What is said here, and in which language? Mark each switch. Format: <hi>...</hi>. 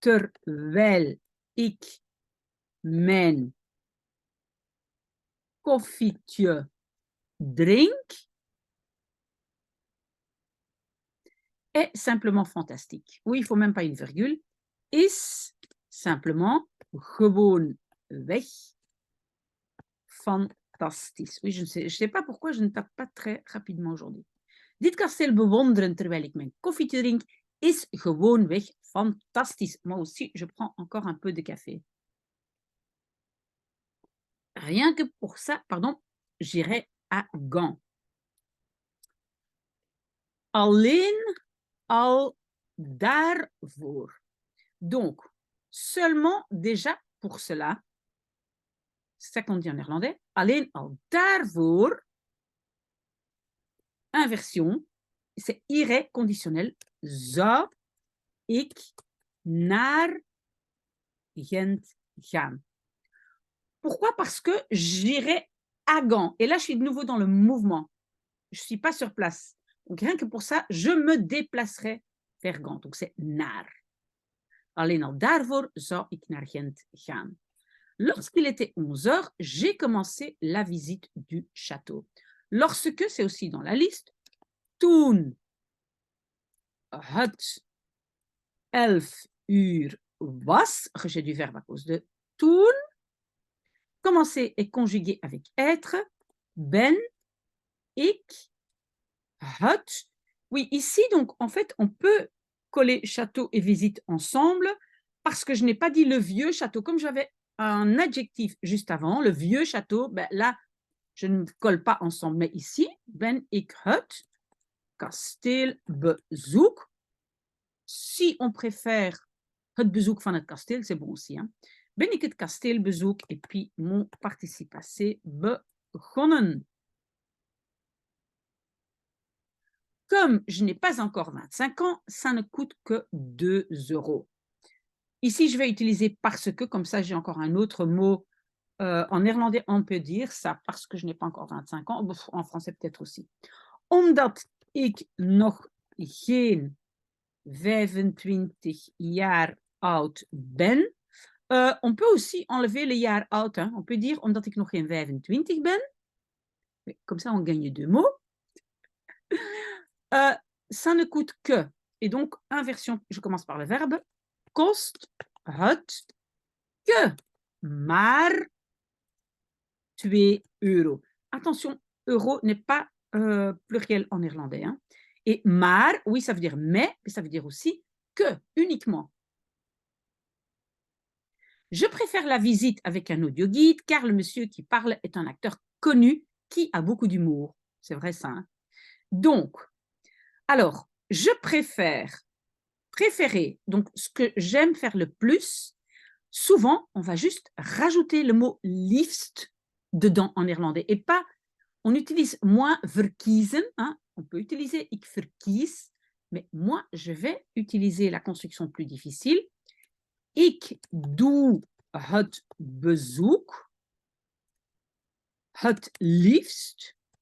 <nl>Terwijl ik mijn koffietje drink</nl> <fr>est simplement fantastique. Oui, il ne faut même pas une virgule.</fr> <nl>Is simplement gewoonweg fantastisch.</nl> <fr>Oui, je ne sais pas pourquoi je ne tape pas très rapidement aujourd'hui.</fr> <nl>Dit kasteel bewonderen terwijl ik mijn koffietje drink is gewoonweg fantastisch.</nl> <fr>Moi aussi, je prends encore un peu de café. Rien que pour ça, pardon, j'irai à Gand.</fr> <nl>Alleen al daarvoor.</nl> <fr>Donc, seulement déjà pour cela, c'est ça qu'on dit en néerlandais,</fr> <nl>alleen al daarvoor,</nl> <fr>inversion, c'est irait conditionnel,</fr> <nl>zou ik naar Gent gaan.</nl> <fr>Pourquoi? Parce que j'irai à Gand. Et là, je suis de nouveau dans le mouvement. Je ne suis pas sur place. Donc, rien que pour ça, je me déplacerai vers Gand. Donc, c'est naar.</fr> <nl>Alleen al daarvoor zou ik naar Gent gaan.</nl> <fr>Lorsqu'il était 11 heures, j'ai commencé la visite du château. Lorsque, c'est aussi dans la liste,</fr> <nl>toen het 11 uur was,</nl> <fr>rejet du verbe à cause de toen, commencer est conjugué avec être, ben, ik, het. Oui, ici, donc, en fait, on peut coller château et visite ensemble parce que je n'ai pas dit le vieux château. Comme j'avais un adjectif juste avant, le vieux château, ben là, je ne colle pas ensemble. Mais ici,</fr> <nl>ben ik het kasteel bezoek.</nl> <fr>Si on préfère</fr> <nl>het bezoek van het kasteel,</nl> <fr>c'est bon aussi. Hein?</fr> <nl>Ben ik het kasteel bezoek</nl> <fr>et puis mon participe passé begonnen. Comme je n'ai pas encore 25 ans, ça ne coûte que 2 €. Ici, je vais utiliser parce que, comme ça, j'ai encore un autre mot. En néerlandais, on peut dire ça parce que je n'ai pas encore 25 ans. En français, peut-être aussi.</fr> <nl>Omdat ik nog geen 25 jaar oud ben.</nl> <fr>On peut aussi enlever le jaar oud. Hein. On peut dire</fr> <nl>omdat ik nog geen 25 ben.</nl> <fr>Comme ça, on gagne 2 mots. Ça ne coûte que. Et donc, inversion, je commence par le verbe.</fr> <nl>Kost het que maar 2 €.</nl> <fr>Attention, euro n'est pas pluriel en néerlandais. Hein. Et maar, oui, ça veut dire mais ça veut dire aussi que, uniquement. Je préfère la visite avec un audioguide car le monsieur qui parle est un acteur connu qui a beaucoup d'humour. C'est vrai ça. Hein. Donc, alors, je préférer, donc ce que j'aime faire le plus, souvent, on va juste rajouter le mot liefst dedans en néerlandais et pas, on utilise moins verkiezen, hein, on peut utiliser</fr> <nl>ik verkies,</nl> <fr>mais moi, je vais utiliser la construction plus difficile.</fr> <nl>Ik doe het bezoek het liefst.</nl>